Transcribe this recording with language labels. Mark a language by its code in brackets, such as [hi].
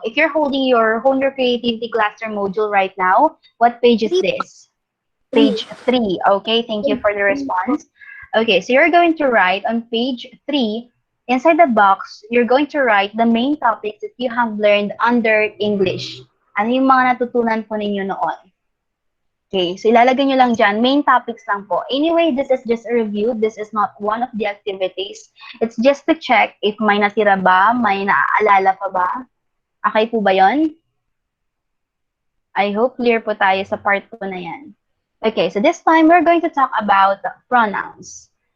[en] If you're holding your Hone Your Creativity Cluster module right now, what page is this? Page 3. Okay, thank you for the response. Okay, so you're going to write on page 3, inside the box, you're going to write the main topics that you have learned under English. [tl] Ano yung mga natutunan po ninyo noon? Okay, so ilalagay nyo lang dyan, main topics lang po. [en] Anyway, this is just a review. This is not one of the activities. It's just to check if [tl] may natira ba, may naaalala pa ba. Okay po ba yon? [en] I hope clear po tayo sa part po na yan. Okay, so this time we're going to talk about pronouns.